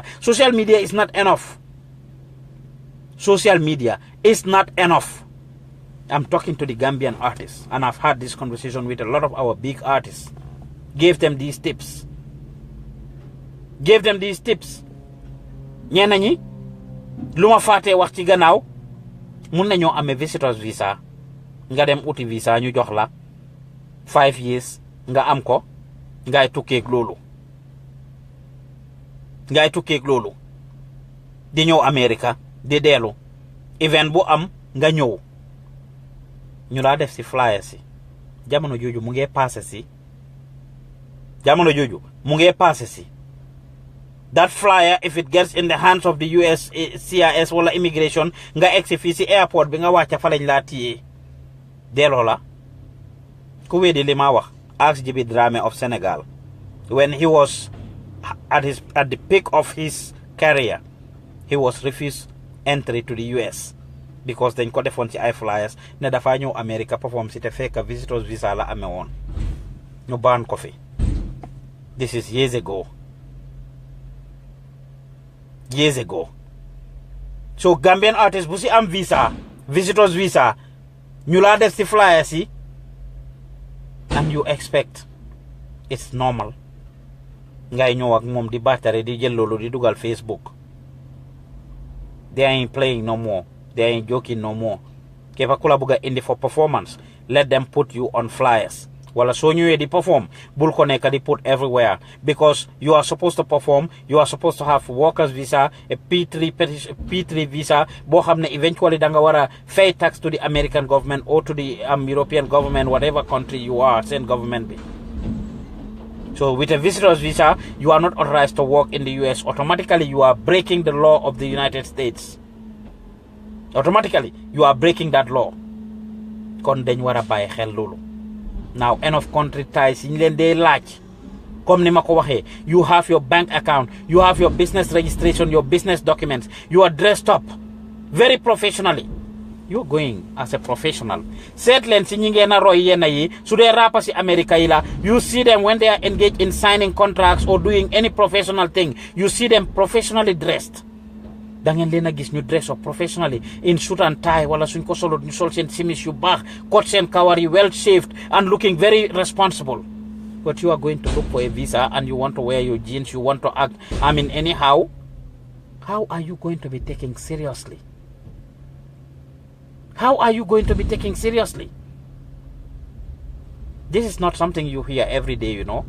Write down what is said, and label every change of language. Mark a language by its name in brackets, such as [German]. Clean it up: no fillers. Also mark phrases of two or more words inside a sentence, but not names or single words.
[English] Social media is not enough. Social media is not enough. I'm talking to the Gambian artists, and I've had this conversation with a lot of our big artists. Gave them these tips. [Wolof] Ñenn ñi lu ma fàttee wax ci gannaaw mun nañoo amee [English] visitors visa [Wolof] nga dem uti visa ñu jox la 5 years nga am ko ngay tukkeeg loolu di ñëw America di deelu event bu am nga ñëw ñu laa def si flyer si jamono jooju mu ngee [English] passé si that flyer, if it gets in the hands of the US CIS wala immigration [Wolof] nga egsi fii si airport bi nga wàcca fa lañ laa tiyee delloo la ku weddi li ma wax [English] ask Jibi Dramé of Senegal when he was at the peak of his career he was refused entry to the US because [Wolof] dañ ko defoon ci ay flyers ne dafa ñëw America perform si te fekk visitors visa la amee woon ñu baan ko fi. [English] This is years ago. So Gambian artists [Wolof] bu si am visa, [English] visitors visa, [Wolof] ñu laa def si flyer si, [English] and you expect it's normal [Wolof] ngay ñëw ak moom di battery di jël loolu di dugal Facebook. [English] They ain't playing no more. They ain't joking no more. [Wolof] Kepa kula buga indi [English] for performance, let them put you on flyers. [Wolof] Wala so ñëwee di [English] perform [Wolof] bul ko nekk di [English] put everywhere, because you are supposed to perform, you are supposed to have workers visa, a P3 visa [Wolof] boo xam ne [English] eventually [Wolof] da nga war a [English] pay tax to the American government or to the European government, whatever country you are, same government bi. So with a visitor's visa, you are not authorized to work in the US. Automatically, you are breaking the law of the United States. Automatically, you are breaking that law. [Wolof] Kon dañ wara bàyyi xel loolu. [English] Now, enough country ties in [Wolof] leen dee laaj. Comme ni ma ko waxee, [English] you have your bank account, you have your business registration, your business documents, you are dressed up very professionally. you're going as a professional. [Wolof] Seet leen si ñi ngeen a roy yenn yi su dee rapper si America yi la [English] you see them when they are engaged in signing contracts or doing any professional thing you see them professionally dressed. [Wolof] da ngeen leen a gis ñu [English] dress up professionally in suit and tie [Wolof] wala suñ ko solo ñu sol seen simis yu baax cut seen kawar yi [English] well shaved and looking very responsible. But you are going to look for a visa and you want to wear your jeans, you want to act, I mean, anyhow. How are you going to be taken seriously? How are you going to be taken seriously? This is not something you hear every day, you know.